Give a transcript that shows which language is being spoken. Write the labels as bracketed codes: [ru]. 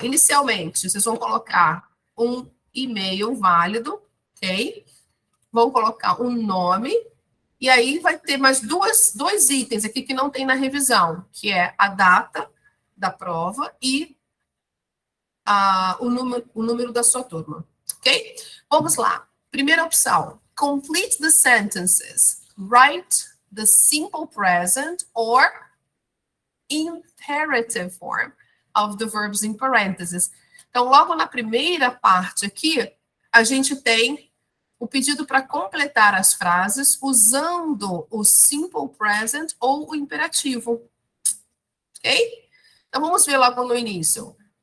[pt] Inicialmente, vocês vão colocar um e-mail válido, ok? Vão colocar um nome, e aí vai ter mais dois itens aqui que não tem na revisão, que é a data da prova e o número da sua turma, ok? Vamos lá. Primeira opção. [en] Complete the sentences. Write the simple present or imperative form of the verbs in parentheses. [pt] Então, logo na primeira parte aqui, a gente tem o pedido para completar as frases usando o simple present ou o imperativo. Ok? Então, vamos ver logo no início.